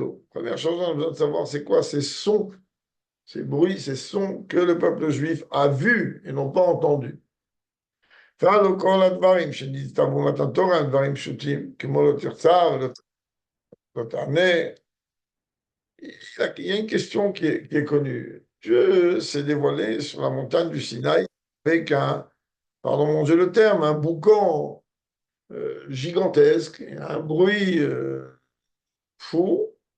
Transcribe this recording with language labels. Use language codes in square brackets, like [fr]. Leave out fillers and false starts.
[fr] Première chose, on a besoin de savoir c'est quoi ces sons, ces bruits, ces sons que le peuple juif a vus et n'ont pas entendus. [he] כל הדברים שנצטוו במתן תורה הם דברים פשוטים, כמו לא תרצה ולא תענה. [fr] Il y a une question qui est connue. Dieu s'est dévoilé sur la montagne du Sinaï avec pardon mon Dieu le terme, un boucan gigantesque, un bruit fou.